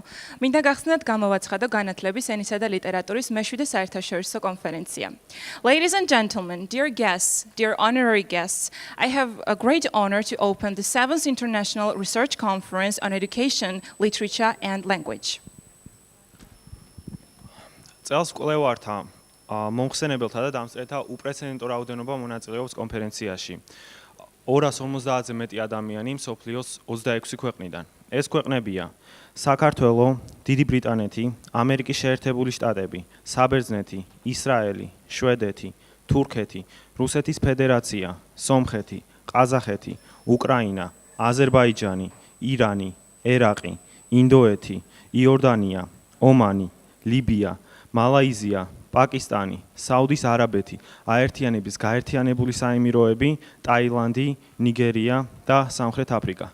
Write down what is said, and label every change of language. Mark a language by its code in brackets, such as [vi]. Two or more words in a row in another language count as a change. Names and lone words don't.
[ka] მინდა გახსნათ გამოვაცხადო განათლების ენისა და ლიტერატურის მე-7 საერთაშორისო კონფერენცია. [en] Ladies and gentlemen, dear guests, dear honorary guests, I have a great honor to open the 7th International Research Conference on Education, Literature and Language. [ka] წელს კვლევართა, მომხსენებელთა და დამსწრეთა უპრეცედენტო რაოდენობა მონაწილეობს კონფერენციაში. 250-ზე მეტი ადამიანი მსოფლიოს 26 ქვეყნიდან. ეს ქვეყნებია: საქართველო, დიდი ბრიტანეთი, ამერიკის შეერთებული შტატები, საბერძნეთი, ისრაელი, შვედეთი, თურქეთი, რუსეთის ფედერაცია, სომხეთი, ყაზახეთი, უკრაინა, აზერბაიჯანი, ირანი, ერაყი, ინდოეთი, იორდანია, ომანი, ლიბია, მალაიზია, პაკისტანი, საუდის არაბეთი, აერთიანების გაერთიანებული საემიროები, ტაილანდი, ნიგერია და სამხრეთ აფრიკა.